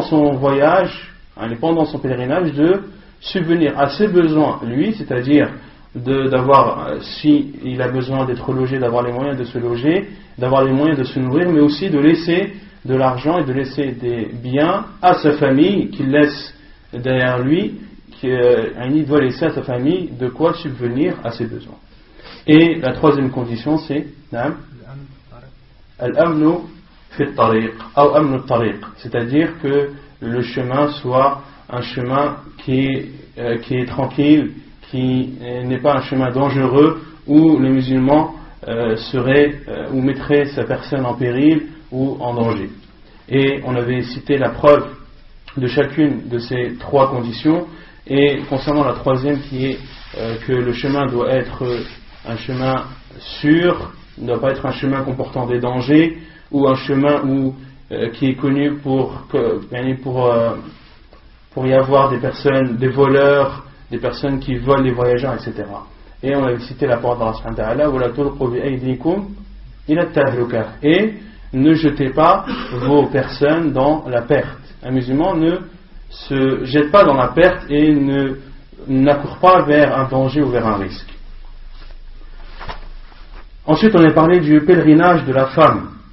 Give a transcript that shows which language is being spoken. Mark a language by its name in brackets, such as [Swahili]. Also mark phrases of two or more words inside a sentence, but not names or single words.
[French] son voyage, pendant son pèlerinage, de subvenir à ses besoins, lui, c'est-à-dire d'avoir, si il a besoin d'être logé, d'avoir les moyens de se loger, d'avoir les moyens de se nourrir, mais aussi de laisser de l'argent et de laisser des biens à sa famille qu'il laisse derrière lui, il doit laisser à sa famille de quoi subvenir à ses besoins. Et la troisième condition, c'est [Arabic] الأمن في الطريق [French] ou [Arabic] أمن الطريق, [French] c'est-à-dire que le chemin soit un chemin qui est tranquille, qui n'est pas un chemin dangereux où le musulman serait ou mettrait sa personne en péril ou en danger. Et on avait cité la preuve de chacune de ces trois conditions. Et concernant la troisième, qui est que le chemin doit être un chemin sûr, ne doit pas être un chemin comportant des dangers, ou un chemin qui est connu pour y avoir des personnes, des voleurs, des personnes qui volent les voyageurs, etc. Et on avait cité la parole d'Allah [Arabic] سبحانه وتعالى, وَلَا تُلْقُوا بِأَيْدِيكُمْ إِلَى التَّهْلُكَةِ, [French] et ne jetez pas vos personnes dans la perte. Un musulman ne se jette pas dans la perte et n'accourt pas vers un danger ou vers un risque. Ensuite, on avait parlé du pèlerinage de la femme.